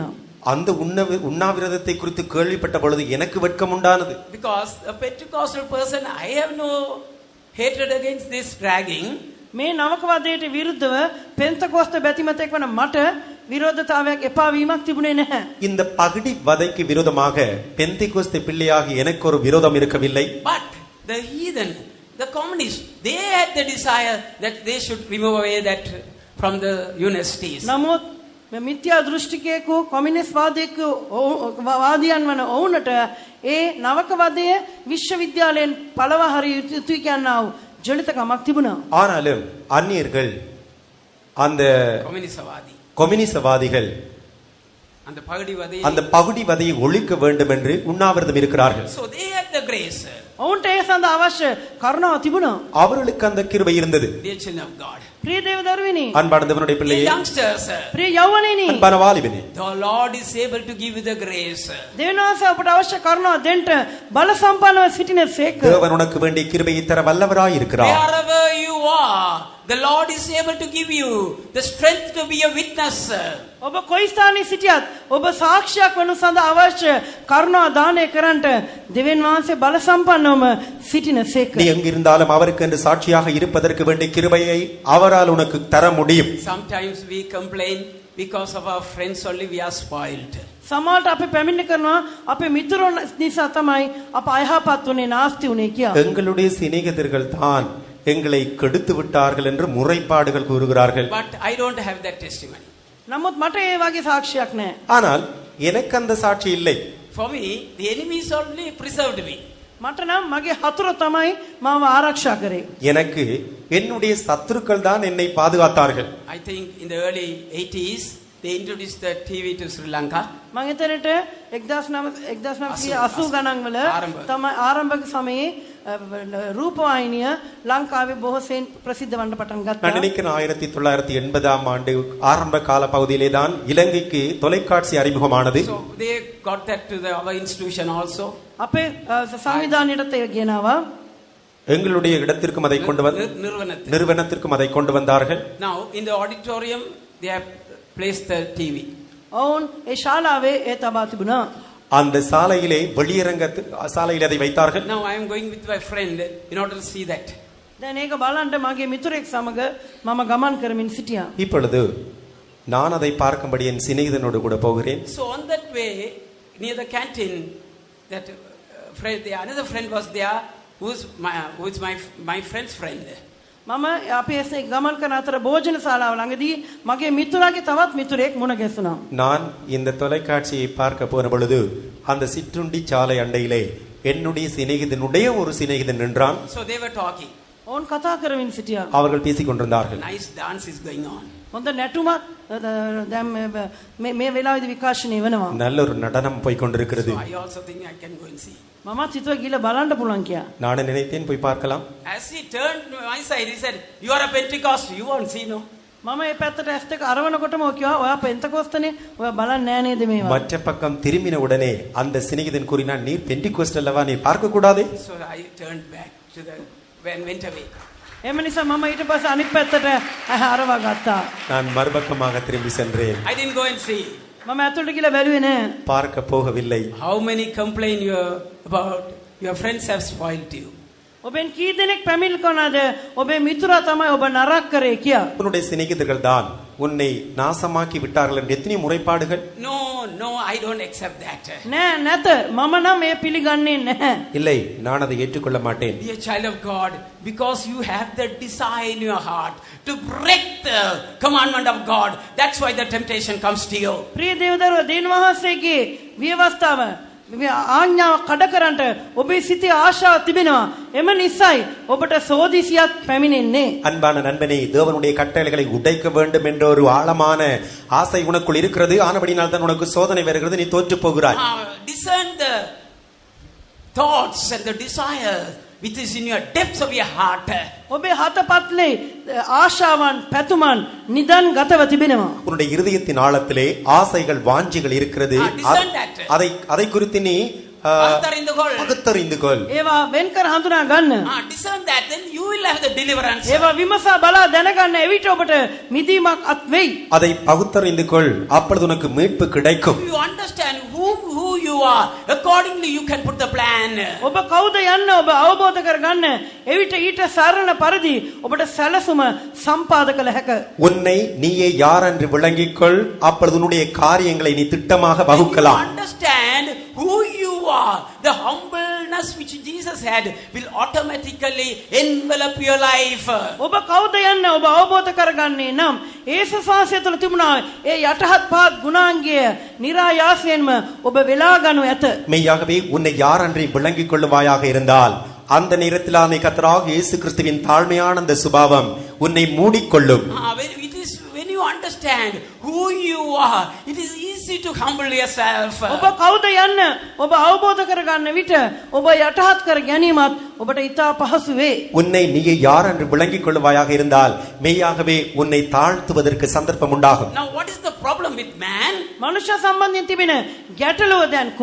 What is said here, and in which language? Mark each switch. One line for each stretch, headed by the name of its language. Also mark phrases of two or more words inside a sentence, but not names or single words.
Tamil: அந்த உண்ணாவிரதத்தை குறித்து கேள்விப்பட்ட பொழுது எனக்கு வெட்கம் உண்டானது.
English: Because a Pentecostal person, I have no hatred against this dragging.
Sinhala: මේ නවක වදයට විරුද්ධව පෙන්තකොස්ත බැතිමතෙක් වන මට විරෝධතාවයක් එපා වීමක් තිබුණේ නැහැ.
Tamil: இந்த பகிடி வதைக்கு விரோதமாக பெந்தைக்கோஸ்தே பிள்ளையாகி எனக்கு ஒரு விரோதம் இருக்கவில்லை.
English: But the heathen, the communists, they had the desire that they should remove away that from the universities.
Sinhala: නමුත් මේ මිත්‍යා දෘෂ්ටිකයෙකු කොමියුනිස්ට් වාදියන් වන ඔවුන්ට ඒ නවක වදය විශ්වවිද්‍යාලයෙන් පළව හරිය යුතුයි කියනා වූ ජනිතකමක් තිබුණා.
Tamil: ஆனாலும் அந்நியர்கள், அந்த communistவாதி, கொம்யூனிசவாதிகள் அந்த பகடி வதை, அந்த பகுடி வதையை ஒழிக்க வேண்டும் என்று உண்ணாவிரதம் இருக்கிறார்கள்.
English: so they had the grace.
Sinhala: ඔවුන්ට ඒ සඳහා අවශ්‍ය කරුණාව තිබුණා.
Tamil: அவர்களுக்கு அந்த கிருபை இருந்தது.
English: Dear children of God,
Sinhala: ප්‍රිය දේව දරුවනි,
Tamil: அன்பான தேவனுடைய dear பிள்ளையே,
English: youngsters,
Sinhala: ප්‍රිය යෞවනේනි,
Tamil: அன்பான வாலிபனே,
English: the Lord is able to give you the grace.
Sinhala: දෙවියන් වහන්සේ අපට අවශ්‍ය කරුණාව දෙන්න බල සම්පන්නව සිටින සේක.
Tamil: தேவன் உனக்கு வேண்டிய கிருபையை தர வல்லவராய் இருக்கிறார்.
English: Wherever you are, the Lord is able to give you the strength to be a witness.
Sinhala: ඔබ කොයි ස්ථානයේ සිටියත් ඔබ සාක්ෂියක් වනු සඳහා අවශ්‍ය කරුණා දානය කරන්නට දෙවියන් වහන්සේ බල සම්පන්නවම සිටිනසේක.
Tamil: நீ எங்கிருந்தாலும் அவருக்கு என்று சாட்சியாக இருப்பதற்கு வேண்டிய கிருபையை அவரால் உனக்கு தர முடியும்.
English: Sometimes we complain because of our friends only we are spoiled.
Sinhala: සමහරට අපි පැමිණි කරනවා අපේ මිතුරන් නිසා තමයි අප අයහපත් උනේ නාස්ති උනේ කියලා.
Tamil: எங்களுடைய சிநேகிதர்கள் தான் எங்களை கெடுத்து விட்டார்கள் என்று முறைப்பாடுகள் கூறுகிறார்கள்.
English: But I don't have that testimony.
Sinhala: නමුත් මට ඒ වගේ සාක්ෂියක් නැහැ.
Tamil: ஆனால் எனக்கு அந்த சாட்சி இல்லை.
English: For me, the enemies only preserved me.
Sinhala: මට නම් මගේ හතුර තමයි මාව ආරක්ෂා කරේ.
Tamil: எனக்கு என்னுடைய சத்துருக்கள் தான் என்னை பாதுகாத்தார்கள்.
English: I think in the early 80s they introduced the TV to Sri Lanka.
Sinhala: මම හිතනට 1980 ගණන් වල තමයි ආරම්භක සමයේ රූපවාහිනිය ලංකාවේ බොහෝසෙයින් ප්‍රසිද්ධ වන්න පටන් ගත්තා.
Tamil: நான் நினைக்கிறேன் 1980ஆம் ஆண்டு ஆரம்ப கால பகுதியிலே தான் இலங்கைக்கு தொலைக்காட்சி அறிமுகமானது.
English: So they got that to our institution also.
Sinhala: අපේ සංවිධානයටත් ඒක ගෙනාවා.
Tamil: எங்களுடைய இடத்திற்கும் அதை கொண்டு நிறுவனத்திற்கும் அதை கொண்டு வந்தார்கள்.
English: Now in the auditorium they have placed the TV.
Sinhala: ඔවුන් ඒ ශාලාවේ ඒ තබා තිබුණා.
Tamil: அந்த சாலையிலே வெளியரங்க சாலையில் அதை வைத்தார்கள்.
English: Now I am going with my friend in order to see that.
Sinhala: දැන් ඒක බලන්න මගේ මිතුරෙක් සමග මම ගමන් කරමින් සිටියා.
Tamil: இப்பொழுது நான் அதை பார்க்கும்படி என் சிநேகிதனோடு கூட போகிறேன்.
English: So on that way near the canteen that friend, another friend was there who is my friend's friend.
Sinhala: මම අපි එසේ ගමන් කරන අතර භෝජන ශාලාව ළඟදී මගේ මිතුරාගේ තවත් මිතුරෙක් මුණ ගැසුණා.
Tamil: நான் இந்த தொலைக்காட்சியை பார்க்க போன பொழுது அந்த சிற்றுண்டி சாலை அண்டையிலே என்னுடைய சிநேகிதனுடைய ஒரு சிநேகிதன் நின்றான்.
English: So they were talking.
Sinhala: ඔවුන් කතා කරමින් සිටියා.
Tamil: அவர்கள் பேசிக் கொண்டிருந்தார்கள்.
English: Nice dance is going on.
Sinhala: හොඳ නැටුමක් දැන් මේ වෙලාවේදී විකාශනය වෙනවා.
Tamil: நல்ல ஒரு நடனம் போய் கொண்டிருக்கிறது.
English: So I also think I can go and see.
Sinhala: මමත් හිතුවා ගිහලා බලන්න පුළුවන් කියලා.
Tamil: நான் நினைத்தேன் போய் பார்க்கலாம்.
English: As he turned to my side he said, "You are a Pentecost, you won't see no."
Sinhala: මම මේ පැත්තට ඇස් දෙක අරවනකොටම කිව්වා ඔයා පෙන්තකොස්තනේ ඔයා බලන්නේ නැහැ නේද මේවා.
Tamil: மற்ற பக்கம் திரும்பின உடனே அந்த சிநேகிதன் கூறினான், நீர் பெண்டிகோஸ்ட் அல்லவா, நீ பார்க்க கூடாதே?
English: So I turned back to the went away.
Sinhala: එම නිසා මම ඊට පස්සේ අනිත් පැත්තට අරවා ගත්තා.
Tamil: நான் மறுபக்கமாக திரும்பி சென்றேன்.
English: I didn't go and see.
Sinhala: මම ඇතුළට ගිහලා බැලුවේ නෑ.
Tamil: பார்க்க போகவில்லை.
English: How many complain you about your friends have spoiled you?
Sinhala: ඔබෙන් කී දෙනෙක් පැමිණි කරනද ඔබේ මිතුරා තමයි ඔබ නරක කරේ කියලා.
Tamil: உன்னுடைய சிநேகிதர்கள் தான் உன்னை நாசமாக்கி விட்டார்கள் என்று எத்தனை முறைப்பாடுகள்?
English: No, I don't accept that.
Sinhala: නෑ නැත මම නම් මේ පිළිගන්නේ නැහැ.
Tamil: இல்லை, நான் அதை ஏற்றுக்கொள்ள மாட்டேன்.
English: Dear child of God, because you have the desire in your heart to break the commandment of God, that's why the temptation comes to you.
Sinhala: ප්‍රිය දේවදරුවා දෙවියන් වහන්සේගේ විවස්ථාව ආඥාව කඩ කරන්නට ඔබේ සිතේ ආශාව තිබෙනවා. එම නිසායි ඔබට සෝදිසියක් පැමිණෙන්නේ.
Tamil: அன்பான நண்பனே, தேவனுடைய கட்டளைகளை உடைக்க வேண்டும் என்ற ஒரு ஆழமான ஆசை உனக்குள் இருக்கிறது. ஆனபடினால் தான் உனக்கு சோதனை வருகிறது, நீ தோற்று போகிறாய்.
English: Discern the thoughts and the desire which is in your depths of your heart.
Sinhala: ඔබේ හතපත්ලේ ආශාවන් පැතුමන් නිදන් ගතව තිබෙනවා.
Tamil: உன்னுடைய இருதயத்தின் ஆழத்திலே ஆசைகள் வாஞ்சிகள் இருக்கிறது. அதை குறித்து நீ பகுத்தறிந்து கொள்.
Sinhala: ඒවා වෙන් කර හඳුනා ගන්න.
English: Discern that, then you will have the deliverance.
Sinhala: ඒවා විමසා බලා දැනගන්න එවිට ඔබට මිදීමක් අත් වෙයි.
Tamil: அதை பகுத்தறிந்து கொள், அப்பொழுது உனக்கு மீட்பு கிடைக்கும்.
English: You understand who you are, accordingly you can put the plan.
Sinhala: ඔබ කවුද යන්න ඔබ අවබෝධ කරගන්න එවිට ඊට සරණ පරිදි ඔබට සැලසුම සම්පාද කළ හැක.
Tamil: உன்னை நீயே யார் என்று விளங்கிக் கொள், அப்பொழுது உன்னுடைய காரியங்களை நீ திட்டமாக வகுக்கலாம்.
English: Understand who you are, the humbleness which Jesus had will automatically envelop your life.
Sinhala: ඔබ කවුද යන්න ඔබ අවබෝධ කරගන්නේ නම් යේසුස් වහන්සේ තුළ තිබුණා ඒ යටහත් පහත් ගුණාංගය નિરાයාසයෙන්ම ඔබ වෙලා ගනු ඇත.
Tamil: மெய்யாகவே உன்னை யார் என்று விளங்கிக் கொள்ளுவாயாக இருந்தால் அந்த நேரத்தில் கர்த்தராகிய இயேசு கிறிஸ்துவின் தாழ்மையான அந்த சுபாவம் உன்னை மூடிக்கொள்ளும்.
English: When you understand who you are, it is easy to humble yourself.
Sinhala: ඔබ කවුද යන්න ඔබ අවබෝධ කරගන්න විට ඔබ යටහත් කර ගැනීමත් ඔබට ඉතා පහසු වේ.
Tamil: உன்னை நீயே யார் என்று விளங்கிக் கொள்ளுவாயாக இருந்தால் மெய்யாகவே உன்னை தாழ்த்துவதற்கு சந்தர்ப்பம் உண்டாகும்.
English: Now what is the problem with man?
Sinhala: මනුෂ්‍ය සම්බන්ධයෙන් තිබෙන ගැටලුව දැන් කුමක්ද?